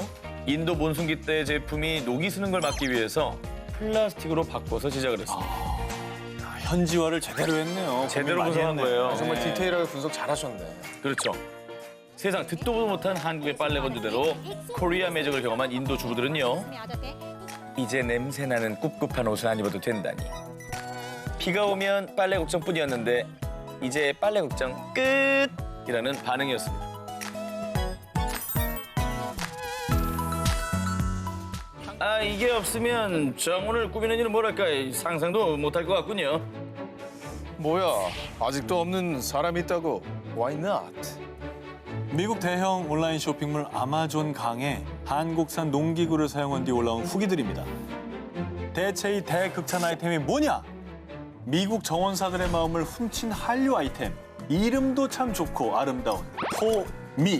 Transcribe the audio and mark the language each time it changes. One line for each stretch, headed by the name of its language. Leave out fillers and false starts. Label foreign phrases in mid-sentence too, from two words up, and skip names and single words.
Korean: 인도 몬순기 때 제품이 녹이 쓰는 걸 막기 위해서 플라스틱으로 바꿔서 제작을 했습니다. 현지화를 제대로 했네요. 제대로 고민 많이 분석한 했네. 거예요. 정말 디테일하게 분석 잘하셨네. 그렇죠. 세상 듣도 보도 못한 한국의 빨래 건조대로 코리아 매직을 경험한 인도 주부들은요.
Hindi: में आ जाते हैं।
Korean: 이제 냄새나는 꿉꿉한 옷을 안 입어도 된다니. 비가 오면 빨래 걱정뿐이었는데 이제 빨래 걱정 끝이라는 반응이었습니다. 아, 이게 없으면 정원을 꾸미는 일은 뭐랄까 상상도 못할 것 같군요. 뭐야, 아직도 없는 사람이 있다고.
English: Why not?
Korean: 미국 대형 온라인 쇼핑몰 아마존 강에 한국산 농기구를 사용한 뒤 올라온 후기들입니다. 대체 이 대극찬 아이템이 뭐냐? 미국 정원사들의 마음을 훔친 한류 아이템. 이름도 참 좋고 아름다운 호미.